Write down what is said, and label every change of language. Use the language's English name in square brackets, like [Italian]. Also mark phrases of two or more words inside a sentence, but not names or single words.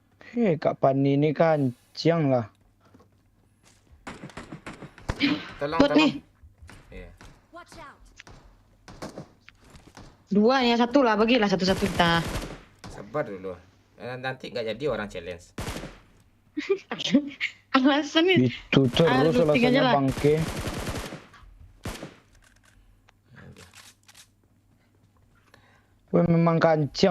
[Indonesian] Kak Pani ni kancang lah. Tolong, Bot tolong. nih. Iya. [English] Watch out. [Indonesian] Dua ya, satu lah, bagilah satu-satu kita. Sabar dulu. Nanti nggak jadi orang challenge. Alasan nih. Itu terus looting aja alasannya lah. bangke. Wah memang kancang.